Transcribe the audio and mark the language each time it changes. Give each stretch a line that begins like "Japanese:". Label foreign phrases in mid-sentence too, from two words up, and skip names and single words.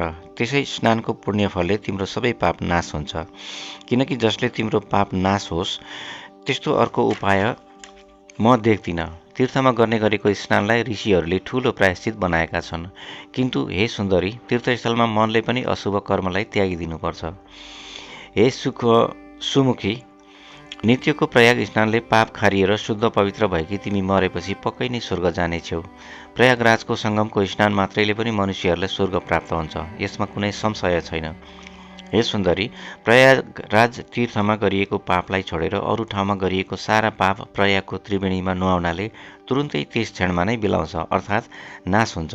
Nepali: त्यसै स्नानको पुण्यफलले तिम्रो सबै पाप नाश हुन्छ। किनकि जसले तिम्रो पाप नाश होस् त्यस्तो अर्को उपाय म देख्दिनँ। तीर्थमा गर्ने गरेको स्नानलाई ऋषिहरूले ठूलो प्रायश्चित बनाएका छन्, किन्तु हे सुन्दरी, तीर्थस्थलमा मनले पनि अशुभ कर्मलाई त्यागिदिनुपर्छ। हे सुमुखी, नित्यको प्रयाग स्नानले पाप खारिएर शुद्ध पवित्र भएकी तिमी मरेपछि पक्कै नै स्वर्ग जानेछौ। प्रयागराजको सङ्गमको स्नान मात्रैले पनि मनुष्यहरूलाई स्वर्ग प्राप्त हुन्छ, यसमा कुनै संशय छैन। हे सुन्दरी, प्रयागराज तीर्थमा गरिएको पापलाई छोडेर अरू ठाउँमा गरिएको सारा पाप प्रयागको त्रिवेणीमा नुहाउनाले तुरुन्तै त्यस क्षणमा नै बिलाउँछ, अर्थात् नाश हुन्छ।